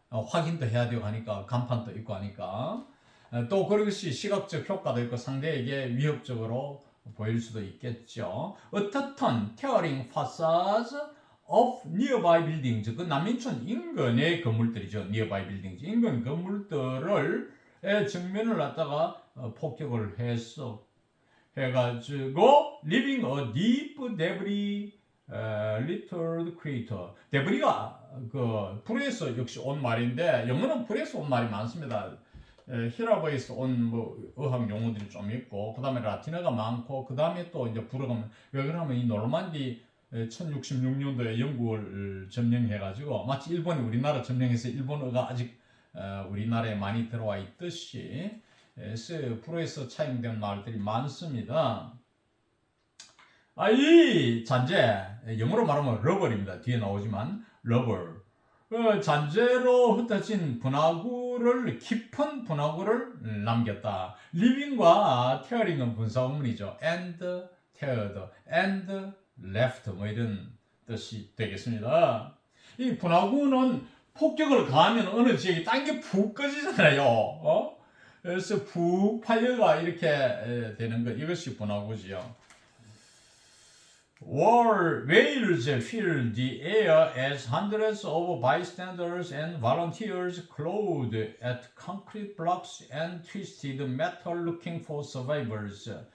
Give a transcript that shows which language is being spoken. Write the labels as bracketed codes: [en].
[ko] 확인도 해야 되고 하니까 간판도 있고 하니까 또 그것이 시각적 효과도 있고 상대에게 위협적으로 보일 수도 있겠죠. 어떻든 [en] tearing facades of nearby buildings, [ko] 그 난민촌 인근의 건물들이죠. [en] nearby buildings, [ko] 인근 건물들을 정면을 갖다가 폭격을 해가지고 [en] leaving a deep debris littered crater. [ko] 데브리가 그 불에서 역시 온 말인데 영어는 불에서 온 말이 많습니다. 히라버에서 온 어학 용어들이 좀 있고, 그 다음에 라틴어가 많고, 그 다음에 또 이제 불어가면 왜 그러면 이 노르만디 1066년도에 영국을 점령해가지고 마치 일본이 우리나라 점령해서 일본어가 아직 우리나라에 많이 들어와 있듯이 불어에서 차용된 말들이 많습니다. 이 잔재, 영어로 말하면 러버입니다. 뒤에 나오지만 러버. 잔재로 흩어진 분화구를, 깊은 분화구를 남겼다. living과 tearing은 분사구문이죠. and, teared, and, left 뭐 이런 뜻이 되겠습니다. 이 분화구는 폭격을 가하면 어느 지역이 딴 게 푹 꺼지잖아요. 그래서 푹 팔려가 이렇게 되는 것, 이것이 분화구지요. [en] Whales filled the air as hundreds of bystanders and volunteers clawed at concrete blocks and twisted metal looking for survivors.